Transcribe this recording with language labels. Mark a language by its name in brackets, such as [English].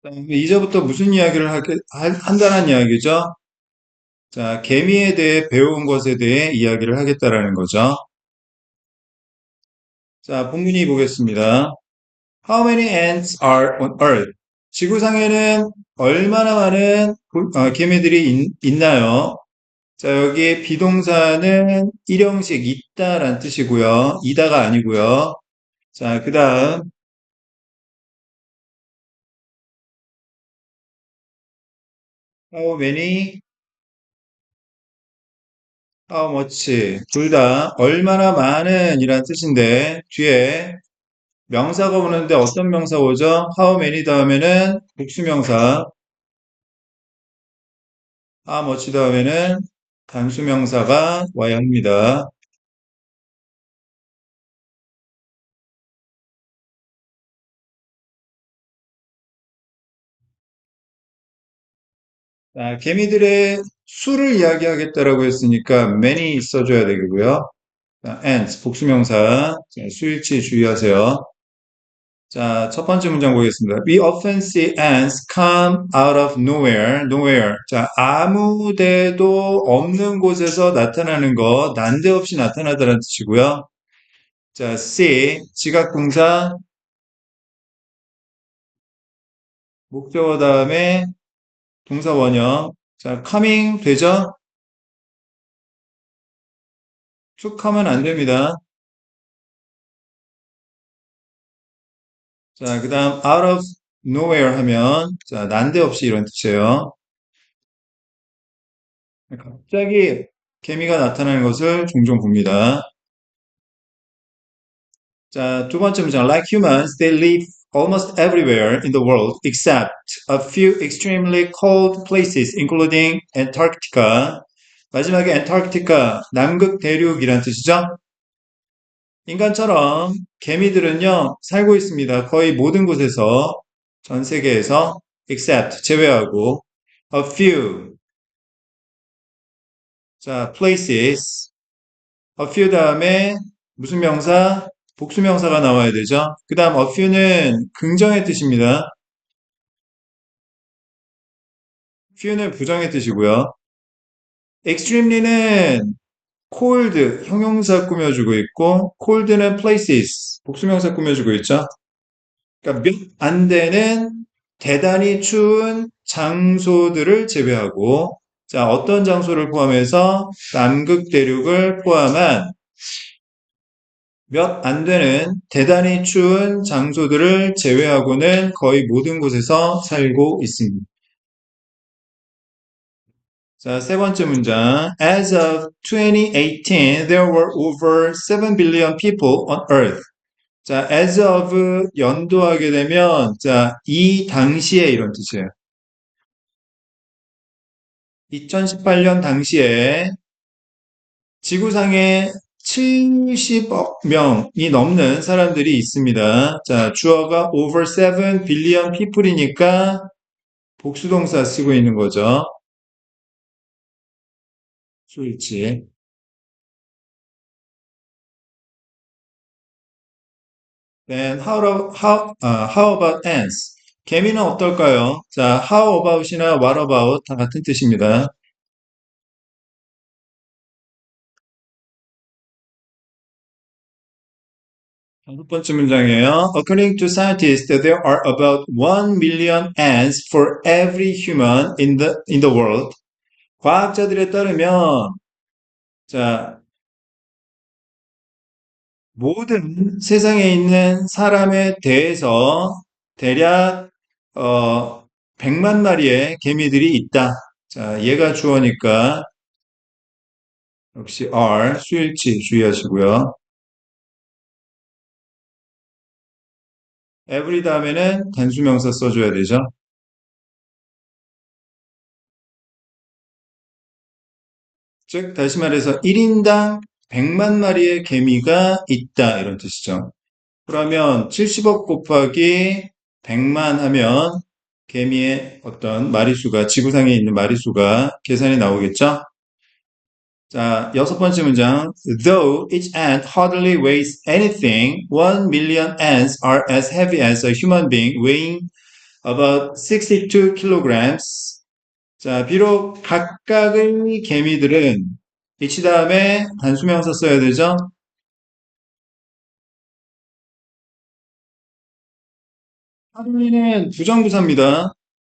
[Korean] 이제부터 무슨 이야기를 한다는 이야기죠? 자, 개미에 대해 배운 것에 대해 이야기를 하겠다라는 거죠. 자, 본문이 보겠습니다. [English] How many ants are on Earth? [Korean] 지구상에는 얼마나 많은 개미들이 있나요? 자, 여기 비동사는 일형식 있다란 뜻이고요. 이다가 아니고요. 자, 그 다음 how many, how much 둘 다 얼마나 많은 이란 뜻인데 뒤에 명사가 오는데 어떤 명사 오죠? how many 다음에는 복수명사, how much 다음에는 단수명사가 와야 합니다. 자, 개미들의 수를 이야기하겠다라고 했으니까 many 써줘야 되고요. 자, ants 복수명사, 자, 수일치 주의하세요. 자, 첫 번째 문장 보겠습니다. [English] We often see ants come out of nowhere. [Korean] 자, 아무 데도 없는 곳에서 나타나는 거, 난데없이 나타나다는 뜻이고요. 자, see, 지각동사, 목적어 다음에 동사 원형. 자, coming 되죠? 툭 하면 안 됩니다. 자, 그 다음 [English] out of nowhere [Korean] 하면, 자, 난데없이 이런 뜻이에요. 갑자기 개미가 나타나는 것을 종종 봅니다. 자, 두 번째 문장. [English] Like humans, they live almost everywhere in the world except a few extremely cold places, including Antarctica. [Korean] 마지막에 Antarctica, 남극 대륙이란 뜻이죠. 인간처럼 개미들은요, 살고 있습니다. 거의 모든 곳에서, 전 세계에서, except, 제외하고, a few, 자, places, a few 다음에 무슨 명사? 복수명사가 나와야 되죠. 그 다음 a few는 긍정의 뜻입니다. few는 부정의 뜻이고요. extremely는 cold, 형용사 꾸며주고 있고 cold는 places, 복수명사 꾸며주고 있죠. 그러니까 몇 안 되는 대단히 추운 장소들을 제외하고 자, 어떤 장소를 포함해서 남극 대륙을 포함한 몇 안 되는 대단히 추운 장소들을 제외하고는 거의 모든 곳에서 살고 있습니다. 자, 세 번째 문장. [English] As of 2018, there were over 7 billion people on Earth. [Korean] 자, as of 연도하게 되면 자, 이 당시에 이런 뜻이에요. 2018년 당시에 지구상에 70억 명이 넘는 사람들이 있습니다. 자, 주어가 [English] over 7 billion people [Korean] 이니까 복수동사 쓰고 있는 거죠. 수일치. [English] Then how about ants? [Korean] 개미는 어떨까요? 자, how about이나 what about 다 같은 뜻입니다. 다섯 번째 문장이에요. [English] According to scientists, there are about 1 million ants for every human in the world. [Korean] 과학자들에 따르면 자, 모든 세상에 있는 사람에 대해서 대략 100만 마리의 개미들이 있다. 자, 얘가 주어니까 역시 are 수일치 주의하시고요. every 다음에는 단수명사 써줘야 되죠. 즉 다시 말해서 1인당 100만 마리의 개미가 있다 이런 뜻이죠. 그러면 70억 곱하기 100만 하면 개미의 어떤 마리수가 지구상에 있는 마리수가 계산이 나오겠죠? 자, 여섯 번째 문장. [English] Though each ant hardly weighs anything, 1 million ants are as heavy as a human being weighing about 62 kilograms. [Korean] 자, 비록 각각의 개미들은 each 다음에 단수명사 써야 되죠? 하루이는 부정부사입니다.